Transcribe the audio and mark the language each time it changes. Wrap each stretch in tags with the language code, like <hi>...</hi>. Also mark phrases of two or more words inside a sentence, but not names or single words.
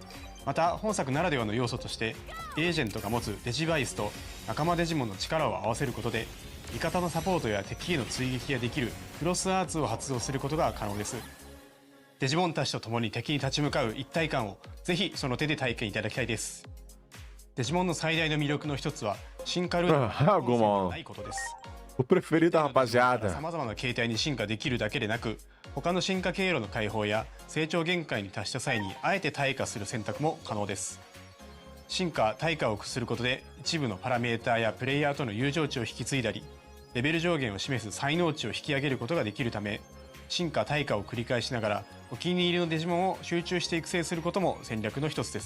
<ja>また本作ならではの要素としてエージェントが持つデジバイスと仲間デジモンの力を合わせることで味方のサポートや敵への追撃ができるクロスアーツを発動することが可能です。デジモンたちと共に敵に立ち向かう一体感をぜひその手で体験いただきたいです。デジモンの最大の魅力の一つは進化ルートがないことです。</ja> <pt>O preferido da rapaziada.</pt> <ja>さまざまな形態に進化できるだけでなく、他の進化経路の解放や成長限界に達した際にあえて退化する選択も可能です。進化・退化を駆することで一部のパラメーターやプレイヤーとの友情値を引き継いだり、レベル上限を示す才能値を引き上げることができるため、進化・退化を繰り返しながらお気に入りのデジモンを集中して育成することも戦略の一つです。</ja>